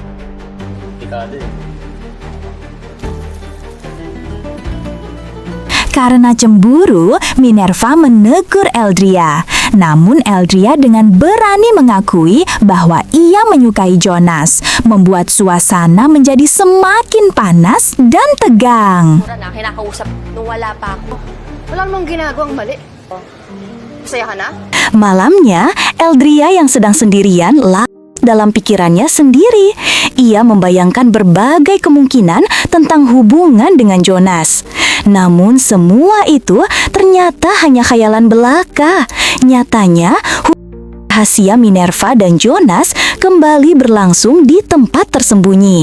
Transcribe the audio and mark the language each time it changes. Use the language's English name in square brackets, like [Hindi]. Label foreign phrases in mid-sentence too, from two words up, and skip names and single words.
[Indonesian] Karena cemburu, Minerva menegur Eldria. Namun Eldria dengan berani mengakui bahwa ia menyukai Jonas, membuat suasana menjadi semakin panas dan tegang. [Filipino] Mura na, kinakausap nung wala pa ako. Wala Wala namang ginagawang mali. Masaya ka na? [Indonesian] Malamnya, Eldria yang sedang sendirian dalam pikirannya sendiri. Ia membayangkan berbagai kemungkinan tentang hubungan dengan Jonas. Namun semua itu ternyata hanya khayalan belaka. Nyatanya, rahasia Minerva dan Jonas kembali berlangsung di tempat tersembunyi.